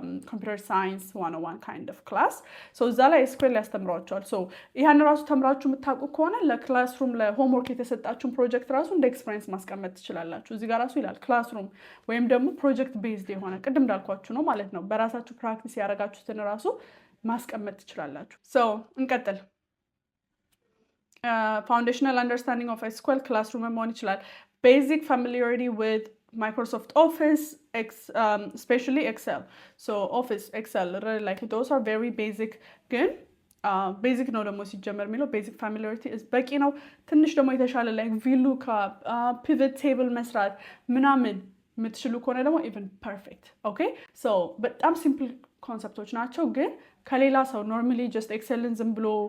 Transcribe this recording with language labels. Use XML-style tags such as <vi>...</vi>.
<am>ኮምፒውተር ሳይንስ 101 ካይንድ ኦፍ ክላስ እዛ ላይ ኤስኩኤል ያስተምሯቸዋል። ይህን ራሱ ተምራችሁ የምታውቁ ከሆነ ለክላስሩም ለሆምወርክ የተሰጣችሁን ፕሮጀክት ራሱ እንደ ኤክስፔሪንስ ማስቀመጥ ትችላላችሁ። እዚህ ጋር ራሱ ይላል ክላስሩም ወይም ደግሞ ፕሮጀክት ቤዝድ የሆነ ቅድም እንዳልኳችሁ ነው ማለት ነው። በራሳችሁ ፕራክቲስ ያደረጋችሁትን ራሱ ማስቀመጥ ትችላላችሁ። እንቀጥል።</am> <en>Foundational understanding of SQL classroom</en> <am>መሆን ይችላል።</am> <en>Basic familiarity with Microsoft Office, especially Excel. So Office, Excel, like those are very basic.</en> <am>ግን ቤዚክ ነው ደግሞ ሲጀመር የሚለው ቤዚክ ፋሚሊያሪቲ በቂ ነው። ትንሽ ደግሞ የተሻለ ላይ VLOOKUP ፒቨት ቴብል መስራት ምናምን የምትችሉ ከሆነ ደግሞ ኢቨን ፐርፌክት። ኦኬ ሶ በጣም ሲምፕል ኮንሰፕቶች ናቸው ግን ከሌላ ሰው ኖርማሊ ጀስት ኤክሰልን ዝም ብሎ</am>